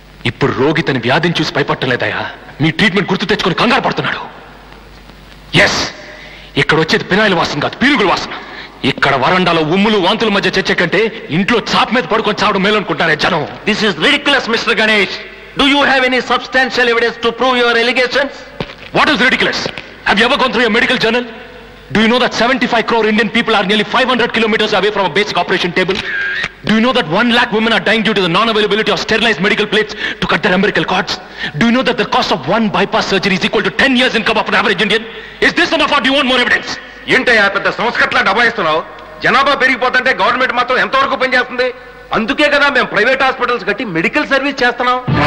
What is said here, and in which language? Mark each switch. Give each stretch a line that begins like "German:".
Telugu: ఇప్పుడు రోగి తన వ్యాధిని చూసి భయపట్టలేదయా, మీ ట్రీట్మెంట్ గుర్తు తెచ్చుకొని కంగారు పడుతున్నాడు. ఎస్, ఇక్కడ వచ్చేది పినాయిల వాసన కాదు, పీరుగుల వాసన. ఇక్కడ వరండాలో ఉమ్ములు వాంతుల మధ్య చచ్చే కంటే ఇంట్లో చాప్ మీద పడుకొని చావడం మేలనుకుంటారే జనం.
English: This is ridiculous mister Ganesh. Do you have any substantial evidence to prove your allegations? What is ridiculous? Have you ever gone through a medical journal? Do you know that 75 crore Indian people are nearly 500 kilometers away from a basic operation table? Do you know that 1 lakh women are dying due to the non-availability of sterilized medical plates to cut their umbilical cords? Do you know that the cost of 1 bypass surgery is equal to 10 years income of an average Indian? Is this enough or do you want more evidence?
Telugu: ఏంటయ్యా పెద్ద సంస్కట్లా డబాయిస్తున్నావు? జనాభా పెరిగిపోతుంటే government మాత్రం ఎంతవరకు పనిచేస్తుంది? అందుకే కదా మేము private hospitals కట్టి మెడికల్ సర్వీస్ చేస్తున్నాం.